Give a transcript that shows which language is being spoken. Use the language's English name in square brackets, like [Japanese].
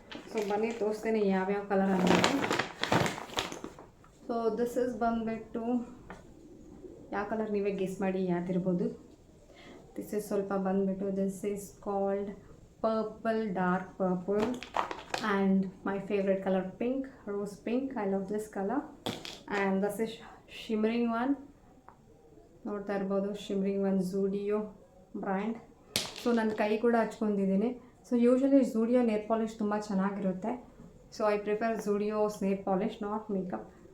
[Kannada] So ಬನ್ನಿ ತೋರಿಸ್ತೇನೆ ಯಾವ್ಯಾವ ಕಲರ್ ಅಂತ. ಸೊ [English] this is [Kannada] ಬಂದುಬಿಟ್ಟು ಯಾವ ಕಲರ್ ನೀವೇ ಗೆಸ್ ಮಾಡಿ ಯಾವ್ದಿರ್ಬೋದು. [English] this is [Kannada] ಸ್ವಲ್ಪ ಬಂದುಬಿಟ್ಟು [English] This is called purple, dark purple. And my favorite color pink, rose pink. I love this color. And this is shimmering one. [Kannada] ನೋಡ್ತಾ ಇರ್ಬೋದು, [English] shimmering one [Kannada] ಝುಡಿಯೋ ಬ್ರ್ಯಾಂಡ್. ಸೊ ನನ್ನ ಕೈ ಕೂಡ ಹಚ್ಕೊಂಡಿದ್ದೀನಿ. [English] so usually Zudio nail polish [Kannada] ತುಂಬ ಚೆನ್ನಾಗಿರುತ್ತೆ. [English] So I prefer Zudio's nail polish, not makeup.